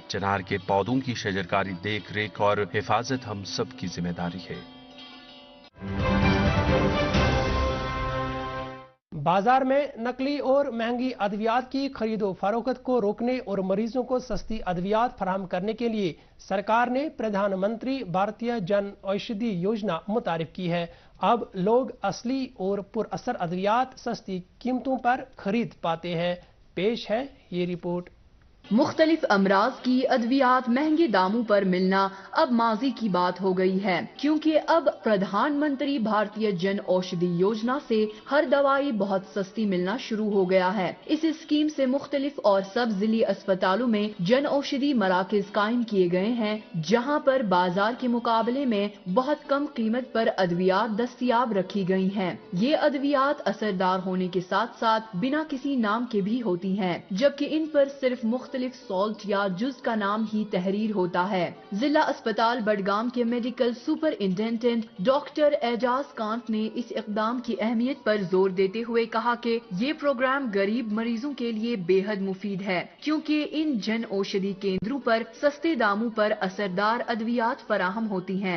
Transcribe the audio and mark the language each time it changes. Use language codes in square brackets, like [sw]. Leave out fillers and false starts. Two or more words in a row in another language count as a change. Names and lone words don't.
[ur] چنار کے پودوں کی شجرکاری، دیکھ ریکھ اور حفاظت ہم سب کی ذمہ داری ہے. بازار میں نقلی اور مہنگی ادویات کی خرید و فروخت کو روکنے اور مریضوں کو سستی ادویات فراہم کرنے کے لیے سرکار نے پردھان منتری بھارتیہ جن اوشدھی یوجنا متعارف کی ہے. اب لوگ اصلی اور پر اثر ادویات سستی قیمتوں پر خرید پاتے ہیں. پیش ہے یہ رپورٹ. مختلف امراض کی ادویات مہنگے داموں پر ملنا اب ماضی کی بات ہو گئی ہے، کیونکہ اب پردھان منتری بھارتیہ جن اوشدھی یوجنا سے ہر دوائی بہت سستی ملنا شروع ہو گیا ہے. اس اسکیم سے مختلف اور سب ضلعی اسپتالوں میں جن اوشدھی مراکز قائم کیے گئے ہیں، جہاں پر بازار کے مقابلے میں بہت کم قیمت پر ادویات دستیاب رکھی گئی ہیں. یہ ادویات اثردار ہونے کے ساتھ ساتھ بنا کسی نام کے بھی ہوتی ہیں، جبکہ ان پر صرف مختلف مختلف سالٹ یا جز کا نام ہی تحریر ہوتا ہے. ضلع اسپتال بڈگام کے [en] Medical Superintendent [ur] ڈاکٹر اعجاز کانت نے اس اقدام کی اہمیت پر زور دیتے ہوئے کہا کہ یہ پروگرام غریب مریضوں کے لیے بیحد مفید ہے، کیونکہ ان جن اوشدھی کیندروں پر سستے داموں پر اثردار ادویات فراہم ہوتی ہیں.